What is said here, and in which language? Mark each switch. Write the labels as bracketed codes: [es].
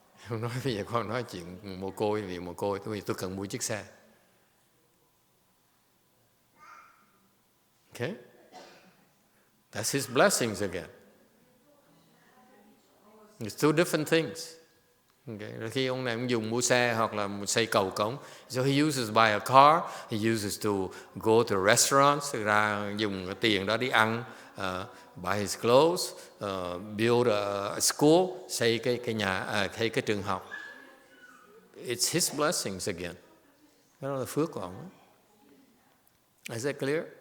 [vi] Nói bây giờ con nói chuyện mồ côi vì mồ côi, vì tôi cần mua chiếc xe. [en] Okay, that's his blessings again. It's two different things. Okay. [vi] Rồi khi ông này ông dùng mua xe hoặc là xây cầu cống, [en] so he uses buy a car, he uses to go to restaurants, [vi] ra dùng cái tiền đó đi ăn, [en] buy his clothes, build a school, [vi] xây cái nhà, xây cái trường học. [en] It's his blessings again. [vi] Đó là phước của ông. [en] Is that clear?